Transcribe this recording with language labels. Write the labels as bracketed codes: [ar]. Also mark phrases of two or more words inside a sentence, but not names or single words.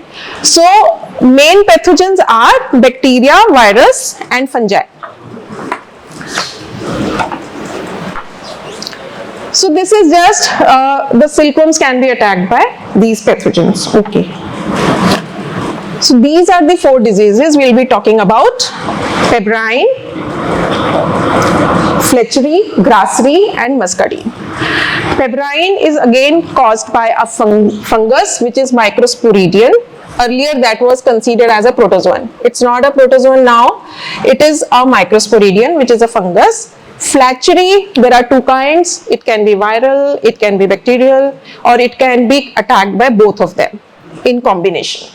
[en] So main pathogens are bacteria, virus and fungi. So this is just the silkworms can be attacked by these pathogens. Okay. So these are the 4 diseases we'll be talking about: pebrine, fletchery, grassery and muscardine. Pebrine is again caused by a fungus which is Microsporidium. Earlier that was considered as a protozoan. It's not a protozoan now. It is a Microsporidium which is a fungus. Fletchery, there are 2 kinds. It can be viral, it can be bacterial, or it can be attacked by both of them in combination.